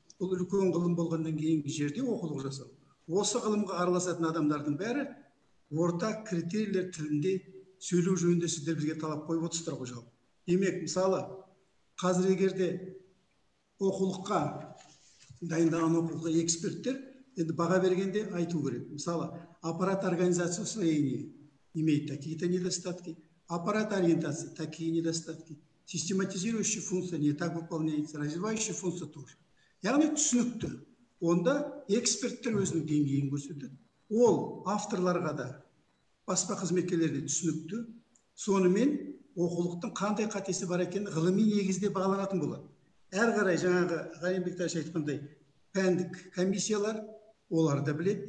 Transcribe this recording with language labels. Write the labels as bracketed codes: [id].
[kk] Бұл үлкен ғылым болғаннан кейінгі жерде оқулық жасау. Осы ғылымға араласатын адамдардың бәрі ортақ критерийлер тілінде сөйлеу жөнінде сіздер бізге талап қойып отырсыздар ғой жалпы. Демек, мысалы, қазір егерде оқулыққа дайындаған оқулыққа эксперттер енді баға бергенде айту керек. [ru] Мысалы, аппарат организации усвоения имеет такие-то недостатки, аппарат ориентации такие недостатки, систематизирующая функция не так выполняется, развивающая функция тоже. [kk] Яғни түсінікті. Онда эксперттер өзінің деңгейін көрсетеді. Ол авторларға да, баспа қызметкерлерге түсінікті. Сонымен оқулықтың қандай қатесі бар екенін ғылыми негізде бағаланатын болады. Әр қарай жаңағы Ғалим Бекташ айтқандай пәндік комиссиялар олар да біледі.